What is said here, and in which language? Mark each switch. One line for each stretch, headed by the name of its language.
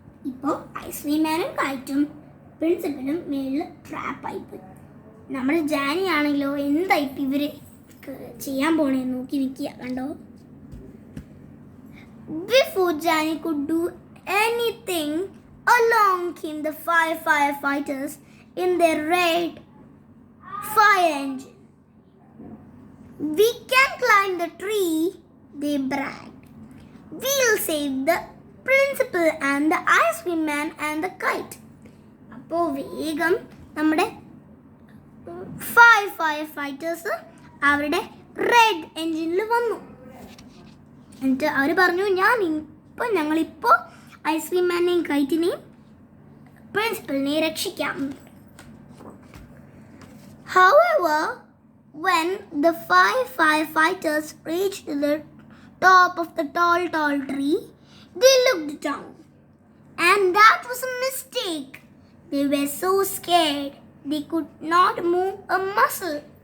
Malayalam: ഇപ്പോൾ ഐസ്ക്രീം മാനും കൈറ്റും പ്രിൻസിപ്പലും മേളിൽ ട്രാപ്പായിപ്പോയി. നമ്മുടെ ജാനി ആണെങ്കിലോ എന്തായിട്ട് ഇവർ ചെയ്യാൻ പോണേന്ന് നോക്കി നിൽക്കുക. കണ്ടോ?
English: Before Jenny could do anything, along came the firefighters in their red fire engine. We can climb the tree, they bragged. We'll save the principal and the ice cream man and the kite.
Malayalam: അപ്പോൾ വേഗം നമ്മുടെ firefighters അവരുടെ red എൻജിനിൽ വന്നു. എന്നിട്ട് അവർ പറഞ്ഞു, ഞങ്ങളിപ്പോൾ ice cream മാനെയും കൈറ്റിനെയും പ്രിൻസിപ്പലിനെയും രക്ഷിക്കാം.
English: However, when the firefighters reached the top of the tall tree, they looked down, and that was a mistake. They were so scared they could not move a muscle.